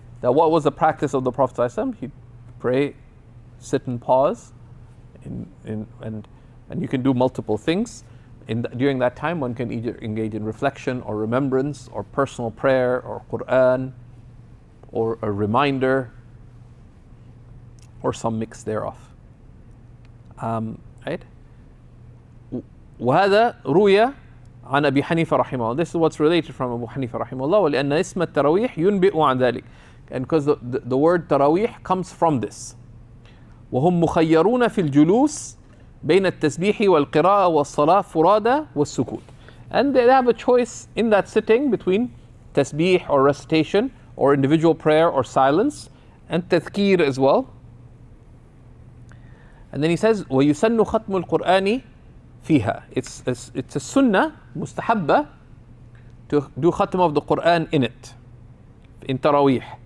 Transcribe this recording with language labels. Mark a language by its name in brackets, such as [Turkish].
[English] That what was the practice of the Prophet ﷺ? He'd pray, sit and pause, and you can do multiple things. During that time, one can either engage in reflection or remembrance or personal prayer or Quran or a reminder or some mix thereof. Right? [Arabic] وهذا روي عن أبي حنيفة رحمه الله. [English] This is what's related from Abu Hanifa رحمه الله. [Arabic] ولأن اسم التراويح ينبئ عن ذلك. [English] And because the word Tarawih comes from this. [Arabic] وهم مخيرون في الجلوس بين التسبيح والقراءة والصلاة فرادى والسكوت. [English] And they have a choice in that sitting between tasbih or recitation or individual prayer or silence and tadhkir as well. And then he says [Arabic] ويسن ختم القرآن فيها. [English] It's a sunnah mustahabba to do khatm of the Quran in it, in Tarawih.